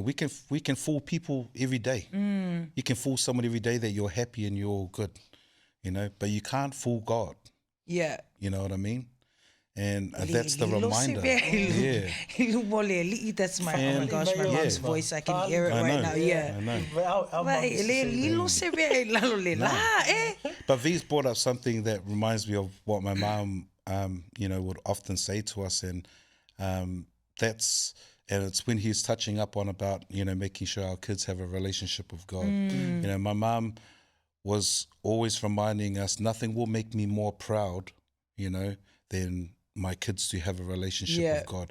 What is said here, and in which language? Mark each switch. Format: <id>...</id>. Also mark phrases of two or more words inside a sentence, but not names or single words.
<en>We can fool people every day. You can fool someone every day that you're happy and you're good, but you can't fool God. Yeah. You know what I mean? And that's the Lilo reminder. Sebe. Yeah. That's my, oh my And- gosh, my yeah. mom's voice. I can hear it I right know. now. Yeah. I know. But our mum used to say that.</en> <sm>Lilo Sebe, lalo le la,</sm> <en>eh? But V's brought up something that reminds me of what my mom, would often say to us, and it's when he's touching up on about, making sure our kids have a relationship with God. My mom was always reminding us, nothing will make me more proud, than my kids to have a relationship with God.</en>